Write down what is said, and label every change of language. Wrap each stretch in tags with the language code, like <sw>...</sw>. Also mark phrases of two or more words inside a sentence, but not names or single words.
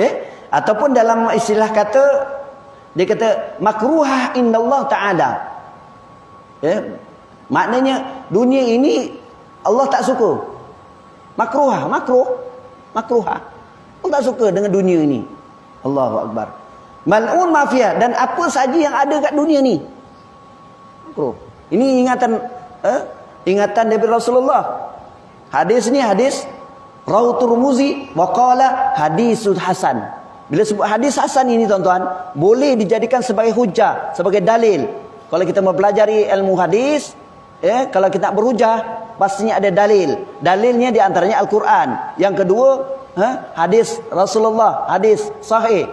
<ms>Ataupun dalam istilah kata, dia kata</ms> <ar>مكروهة عند الله تعالى.</ar> <ms>Maknanya dunia ini Allah tak suka. Makruhah. Allah tak suka dengan dunia ini.</ms> <ar>الله أكبر. ملعون ما فيها,</ar> <ms>dan apa saja yang ada kat dunia ni makruh. Ini ingatan daripada Rasulullah. Hadis ni hadis</ms> <ar>رواه الترمذي وقال حديث حسن.</ar> <ms>Bila sebut hadis hasan ini tuan-tuan, boleh dijadikan sebagai hujah, sebagai dalil. Kalau kita mempelajari ilmu hadis, kalau kita nak berhujah, pastinya ada dalil. Dalilnya di antaranya Al-Quran. Yang kedua, hadis Rasulullah, hadis sahih.</ms>